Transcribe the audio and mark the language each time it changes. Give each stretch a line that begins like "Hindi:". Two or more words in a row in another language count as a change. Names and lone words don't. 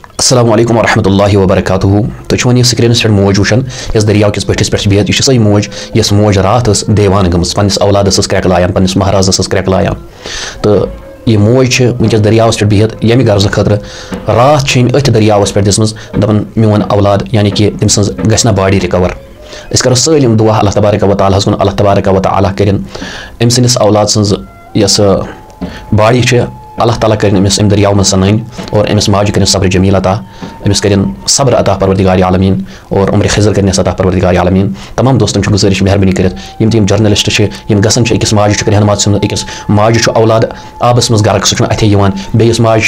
Arabic: السلام علیکم ورحمۃ اللہ وبرکاتہ
Kashmiri: تُہۍ ون یہ سکرینس پہ موج وچان یس دریا کس بٹھس پہ بہت یہ سوی موج یس موج رات دیوان گم پنس اولادس کرک لایان پنس مہرازس کرک لایان تو یہ موج ونکس دریاس پہ بہت یمہ غرض خاطر رات ات دریاس پہ دِژمٕژ دپان میون اولاد یعنی کہ تم سن گژھِ نا
English: body recover
Kashmiri: أسۍ کرو سٲلِم دعا
Arabic: اللہ تبارک و تعالیٰ
Kashmiri: کُن
Arabic: اللہ تبارک و تعالیٰ
Kashmiri: کرن أمۍ سٕنٛدِس اولاد سٕنٛز یس باڈی چھِ اللہ تعالیٰ کرن أمِس أمۍ دریاو منٛز سنٲنۍ اور أمِس ماجہِ کرن صبر جمیل عطا أمِس کرن صبر عطا پروردگار عالمیٖن اور عمر خضر کرنس عطا پروردگار عالمیٖن تمام دوستن چھُ گُزٲرِش مہربٲنی کٔرِتھ یِم تہِ یِم جرنلسٹ چھِ یِم گژھان چھِ أکِس ماجہِ چھُ رہنما ژھٕنمُت أکِس ماجہِ چھُ اولاد آبس منٛز غرق سُہ چھُنہٕ اَتھے یِوان بیٚیِس ماجہِ